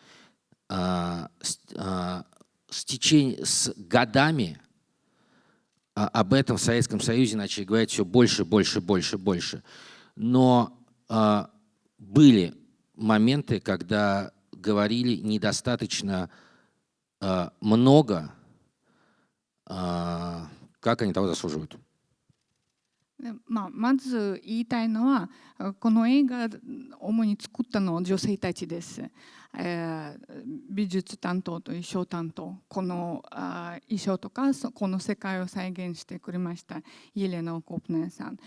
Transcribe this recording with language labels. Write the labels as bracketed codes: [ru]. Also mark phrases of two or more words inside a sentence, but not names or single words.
[ru] С годами об этом в Советском Союзе начали говорить все больше. Но были моменты, когда говорили недостаточно много, как они того заслуживают. [ja] まず言いたいのは、この映画を主に作ったのは女性たちです。美術担当と衣装担当、この衣装とかこの世界を再現してくれましたイエレナ・オコプナヤさん。